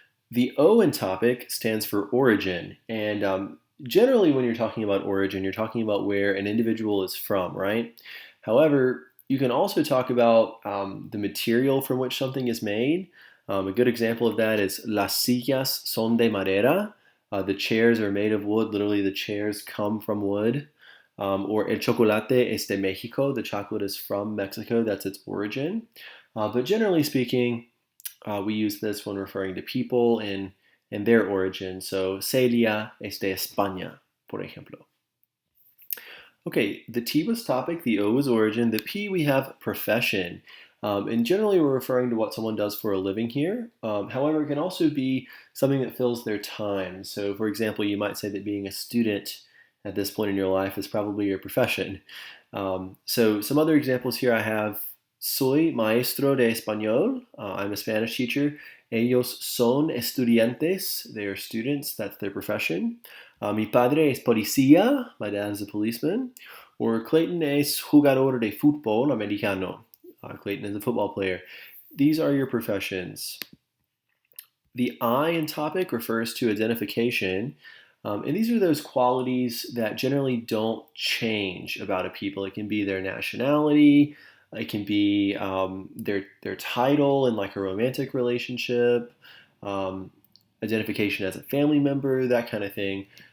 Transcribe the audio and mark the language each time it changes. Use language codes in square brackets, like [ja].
[en] The O in topic stands for origin, and generally when you're talking about origin, you're talking about where an individual is from, right? However, you can also talk about the material from which something is made. A good example of that is las sillas son de madera. The chairs are made of wood. Literally, the chairs come from wood. Or el chocolate es de Mexico. The chocolate is from Mexico. That's its origin. But generally speaking, we use this when referring to people and their origin. [es] So, Celia es de España, por ejemplo. [en] Okay, the T was topic, the O was origin, the P we have profession. And generally we're referring to what someone does for a living here. However, it can also be something that fills their time. So for example, you might say that being a student at this point in your life is probably your profession. So some other examples here I have, soy maestro de español. I'm a Spanish teacher. Ellos son estudiantes. They are students. That's their profession. Mi padre es policía. My dad is a policeman. [es] Or Clayton es jugador de fútbol americano. [en] Clayton is a football player. These are your professions. The I in topic refers to identification. And these are those qualities that generally don't change about a people. It can be their nationality. It can be their title in like a romantic relationship, identification as a family member, that kind of thing.